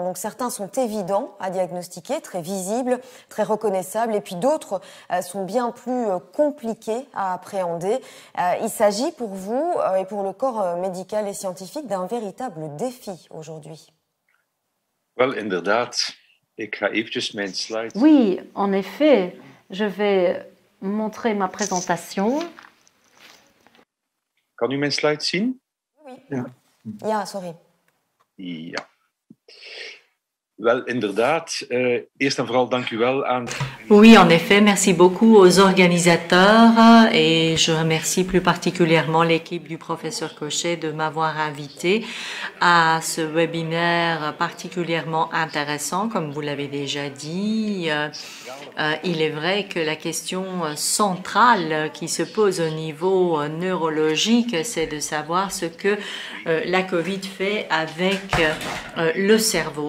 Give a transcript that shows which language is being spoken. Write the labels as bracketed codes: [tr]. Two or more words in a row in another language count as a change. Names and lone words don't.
[fr] Donc certains sont évidents à diagnostiquer, très visibles, très reconnaissables, et puis d'autres sont bien plus compliqués à appréhender. Il s'agit pour vous et pour le corps médical et scientifique d'un véritable défi aujourd'hui. Oui, en effet, je vais montrer ma présentation. [nl] Kan u mijn slide zien? Oui. Ja, sorry. Ja. Wel, inderdaad. Eerst en vooral dank u wel aan... [fr] Oui, en effet, merci beaucoup aux organisateurs et je remercie plus particulièrement l'équipe du professeur Cochet de m'avoir invité à ce webinaire particulièrement intéressant, comme vous l'avez déjà dit. Il est vrai que la question centrale qui se pose au niveau neurologique, c'est de savoir ce que la COVID fait avec le cerveau.